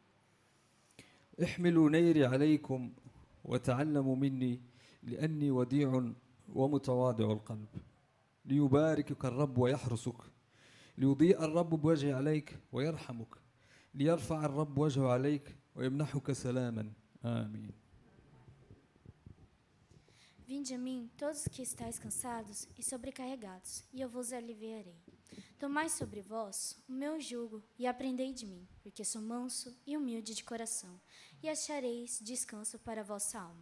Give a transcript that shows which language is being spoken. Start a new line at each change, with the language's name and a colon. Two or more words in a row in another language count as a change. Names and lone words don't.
Arabic: احملوا نيري عليكم وتعلموا مني لأني وديع ومتواضع القلب. ليباركك الرب ويحرسك، ليضيء الرب بوجهه عليك ويرحمك، ليرفع الرب وجهه عليك ويمنحك سلاما. آمين.
Portuguese: Vinde a mim, todos que estáis cansados e sobrecarregados, e eu vos aliviarei. Tomai sobre vós o meu jugo e aprendei de mim, porque sou manso e humilde de coração, e achareis descanso para a vossa alma.